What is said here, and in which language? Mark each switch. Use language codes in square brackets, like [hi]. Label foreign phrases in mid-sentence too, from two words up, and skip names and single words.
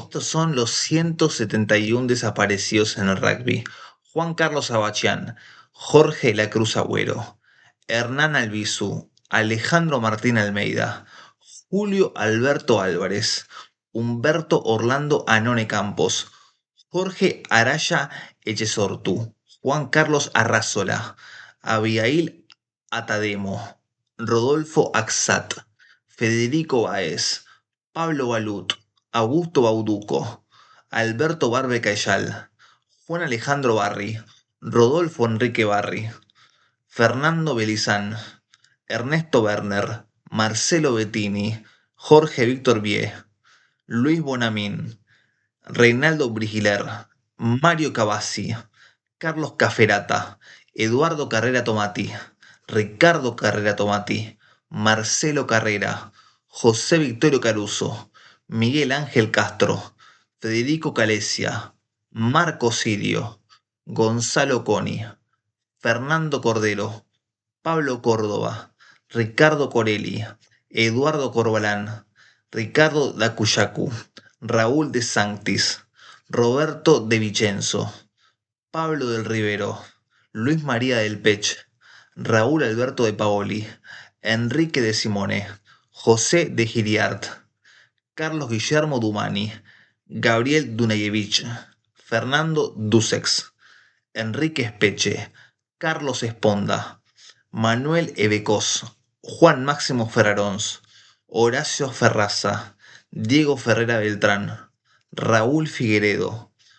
[es] Estos son los 171 desaparecidos en el rugby: Juan Carlos Abachián, Jorge La Cruz Agüero, Hernán Albizu, Alejandro Martín Almeida, Julio Alberto Álvarez, Humberto Orlando Anone Campos, Jorge Araya Echesortu, Juan Carlos Arrazola, Abigail Atademo, Rodolfo Axat, Federico Baez, Pablo Balut, Augusto Bauduco, Alberto Barbe Cayal, Juan Alejandro Barri, Rodolfo Enrique Barri, Fernando Belizán, Ernesto Werner, Marcelo Bettini, Jorge Víctor Vie, Luis Bonamín, Reinaldo Brigiler, Mario Cavazzi, Carlos Caferata, Eduardo Carrera Tomati, Ricardo Carrera Tomati, Marcelo Carrera, José Victorio Caruso, Miguel Ángel Castro, Federico Calesia, Marco Sirio, Gonzalo Coni, Fernando Cordero, Pablo Córdoba, Ricardo Corelli, Eduardo Corbalán, Ricardo Dacuyacu, Raúl de Sanctis, Roberto de Vicenzo, Pablo del Rivero, Luis María del Pech, Raúl Alberto de Paoli, Enrique de Simone, José de Giriart, Carlos Guillermo Dumani, Gabriel Dunayevich, Fernando Dusex, Enrique Espeche, Carlos Esponda, Manuel Ebecos, Juan Máximo Ferrarons, Horacio Ferraza, Diego Ferrera Beltrán, Raúl Figueredo,